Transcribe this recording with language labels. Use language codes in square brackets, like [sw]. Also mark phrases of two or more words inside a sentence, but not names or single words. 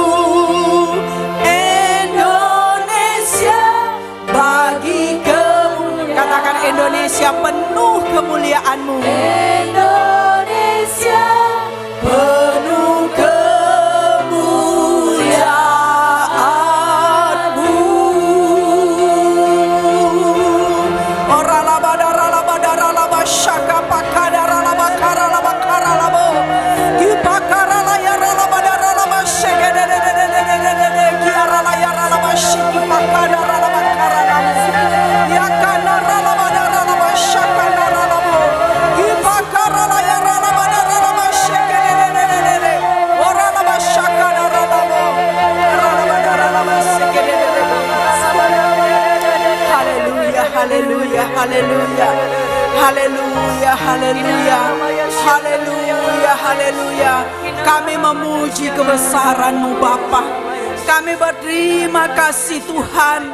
[id] Indonesia, bagi kemuliaan. Katakan, Indonesia penuh kemuliaan-Mu. Indonesia penuh kemuliaan-Mu. Ora laba dara laba dara laba syaka pakadara laba kara laba kara labo. Kipakara la yara laba dara laba sheke de de de de de de de de. Kiara la yara laba shiki pakadara laba kara labo. Yakana laba dara laba shaka dara labo. Kipakara la yara laba dara laba sheke de de de de de de. Ora laba shaka dara labo. Ora laba dara laba sheke de de de de. Haleluya, haleluya, haleluya. Haleluya, haleluya. Haleluya, haleluya. Kami memuji kebesaran-Mu Bapa. Kami berterima kasih Tuhan.